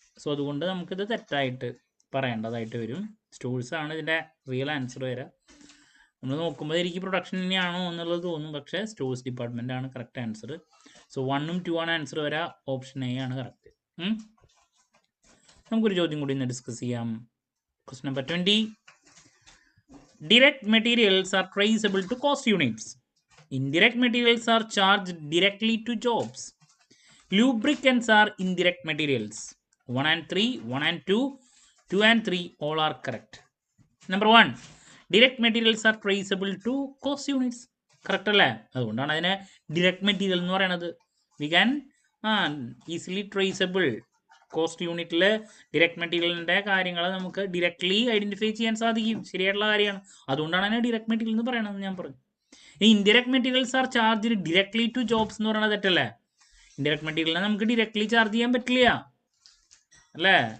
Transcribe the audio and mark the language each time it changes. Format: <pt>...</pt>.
<ml>So അതുകൊണ്ട് നമുക്കിത് തെറ്റായിട്ട് പറയേണ്ടതായിട്ട് വരും. സ്റ്റോഴ്സ് ആണ് ഇതിൻ്റെ റിയൽ ആൻസർ വരാം. നമ്മൾ നോക്കുമ്പോൾ എനിക്ക് പ്രൊഡക്ഷൻ തന്നെയാണോ എന്നുള്ളത് തോന്നും, പക്ഷേ സ്റ്റോഴ്സ് ഡിപ്പാർട്ട്മെന്റ് ആണ് കറക്റ്റ് ആൻസർ. സോ 1ഉം 2 ആണ് ആൻസർ വരാം. ഓപ്ഷൻ എ ആണ് കറക്റ്റ്. നമുക്കൊരു ചോദ്യം കൂടി ഇന്ന് ഡിസ്കസ് ചെയ്യാം. Question number 20.</ml> <en>Direct materials are traceable to cost units. Indirect materials are charged directly to jobs. Lubricants are indirect materials. 1 and 3, 1 and 2, 2 and 3 all are correct. Number 1, direct materials are traceable to cost units.</en> <ml>Correct അല്ലേ? അതുകൊണ്ടാണ് അതിനെ direct material എന്ന് പറയുന്നത്.</ml> <en>We can easily traceable.</en> <ml>Cost യൂണിറ്റിൽ direct മെറ്റീരിയലിൻ്റെ കാര്യങ്ങൾ നമുക്ക് directly identify ചെയ്യാൻ സാധിക്കും. ശരിയായിട്ടുള്ള കാര്യമാണ്. അതുകൊണ്ടാണ് അതിനെ ഡിറക്റ്റ് മെറ്റീരിയൽ എന്ന് പറയണത് ഞാൻ പറഞ്ഞു. ഈ</ml> <en>indirect materials are charge directly to jobs</en> <ml>എന്ന് പറയുന്നത് തെറ്റല്ലേ? ഇൻഡയറക്റ്റ് മെറ്റീരിയലിനെ നമുക്ക് ഡയറക്ട്ലി ചാർജ് ചെയ്യാൻ പറ്റില്ല, അല്ലേ?</ml>